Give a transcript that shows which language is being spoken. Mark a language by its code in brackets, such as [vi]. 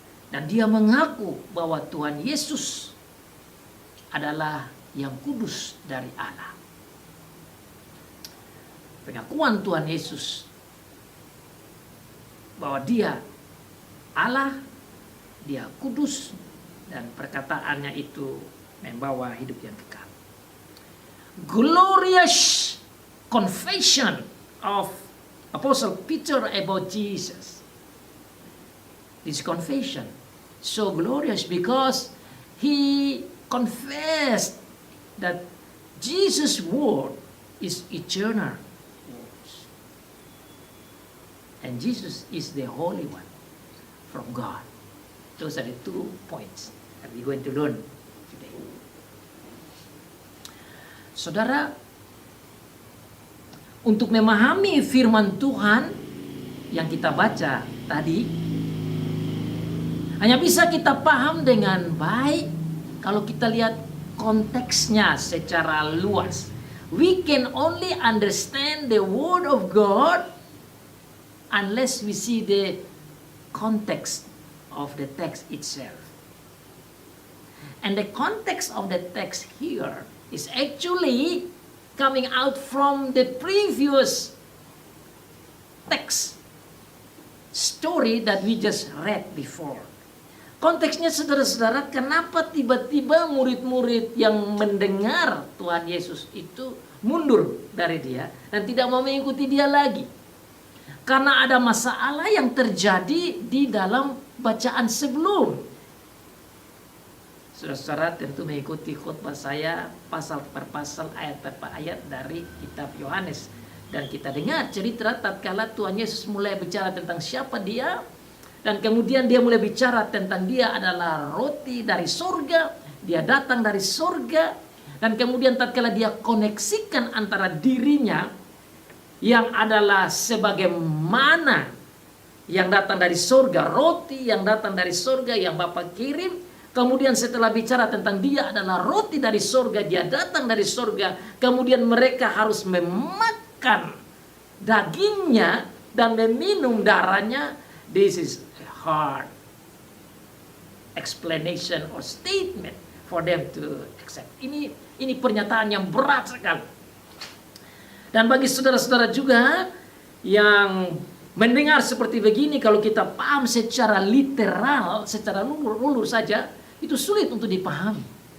[id] Dan dia mengaku bahwa Tuhan Yesus adalah yang kudus dari Allah. Pengakuan Tuhan Yesus bahwa dia Allah, dia kudus, dan perkataannya itu membawa hidup yang kekal. [en] Glorious confession of Apostle Peter about Jesus. This confession so glorious because he confessed that Jesus' word is eternal words. And Jesus is the Holy One from God. Those are the 2 points that we're going to learn today. [id] Saudara, untuk memahami firman Tuhan yang kita baca tadi, hanya bisa kita paham dengan baik kalau kita lihat konteksnya secara luas. [en] We can only understand the Word of God unless we see the context of the text itself. And the context of the text here is actually coming out from the previous text story that we just read before. [id] Konteksnya saudara-saudara, kenapa tiba-tiba murid-murid yang mendengar Tuhan Yesus itu mundur dari dia dan tidak mau mengikuti dia lagi? Karena ada masalah yang terjadi di dalam bacaan sebelum. Saudara-saudara tentu mengikuti khotbah saya pasal per pasal, ayat per ayat dari kitab Yohanes. Dan kita dengar cerita tatkala Tuhan Yesus mulai bicara tentang siapa dia. Dan kemudian dia mulai bicara tentang dia adalah roti dari surga. Dia datang dari surga. Dan kemudian tatkala dia koneksikan antara dirinya yang adalah sebagai mana yang datang dari surga, roti yang datang dari surga yang Bapa kirim. Kemudian setelah bicara tentang dia adalah roti dari surga, dia datang dari surga. Kemudian mereka harus memakan dagingnya dan meminum darahnya. [en] This is hard explanation or statement for them to accept. [id] Ini pernyataan yang berat sekali. Dan bagi saudara-saudara juga yang mendengar seperti begini, kalau kita paham secara literal, secara ulur saja, itu sulit untuk dipahami.